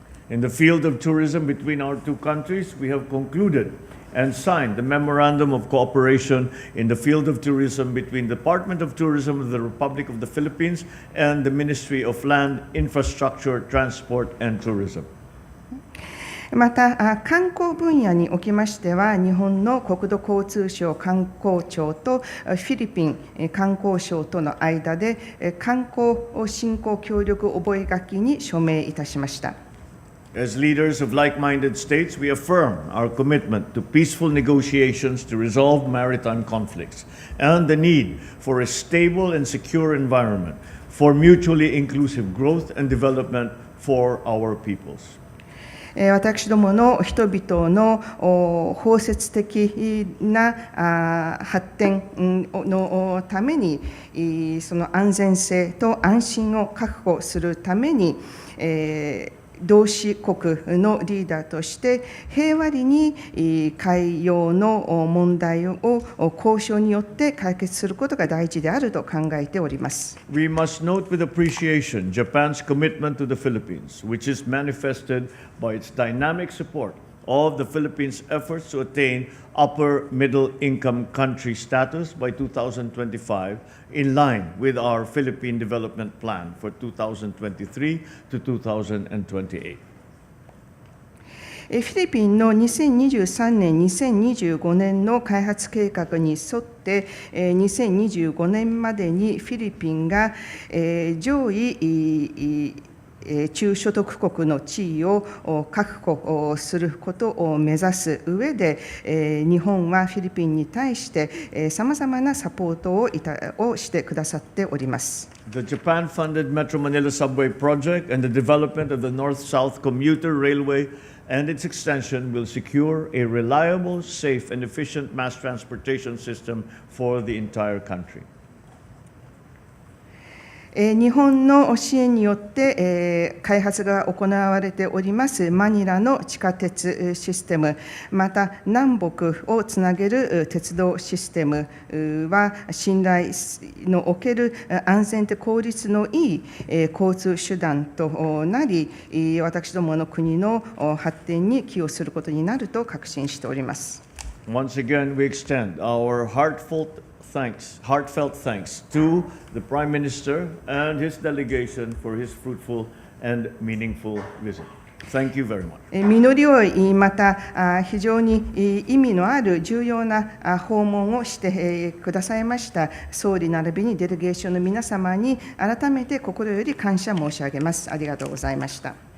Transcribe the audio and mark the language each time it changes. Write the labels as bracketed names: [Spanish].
[English] In the field of tourism between our two countries, we have concluded and signed the Memorandum of Cooperation in the field of tourism between the Department of Tourism of the Republic of the Philippines and the Ministry of Land, Infrastructure, Transport and Tourism. [Japanese] また、観光分野におきましては、日本の国土交通省観光庁とフィリピン観光省との間で、観光振興協力覚書に署名いたしました。 [English] As leaders of like-minded states, we affirm our commitment to peaceful negotiations to resolve maritime conflicts and the need for a stable and secure environment for mutually inclusive growth and development for our peoples. [Japanese] 私どもの人々の包摂的な発展のために、その安全性と安心を確保するために、同志国のリーダーとして平和裏に海洋の問題を交渉によって解決することが大事であると考えております。 [English] We must note with appreciation Japan's commitment to the Philippines, which is manifested by its dynamic support of the Philippines' efforts to attain upper middle income country status by 2025, in line with our Philippine Development Plan for 2023 to 2028. [Japanese] フィリピンの2023年、2025年の開発計画に沿って、2025年までにフィリピンが上位中所得国の地位を確保することを目指す上で、日本はフィリピンに対してさまざまなサポートをしてくださっております。 [English] The Japan-funded Metro Manila Subway project and the development of the North-South Commuter Railway and its extension will secure a reliable, safe, and efficient mass transportation system for the entire country. [Japanese] 日本の支援によって、開発が行われておりますマニラの地下鉄システム、また南北をつなげる鉄道システムは信頼のおける安全で効率のいい交通手段となり、私どもの国の発展に寄与することになると確信しております。 [English] Once again, we extend our heartfelt thanks to the Prime Minister and his delegation for his fruitful and meaningful visit. Thank you very much. [Japanese] 実り多い、また非常に意味のある重要な訪問をしてくださいました総理並びにデレゲーションの皆様に改めて心より感謝申し上げます。ありがとうございました。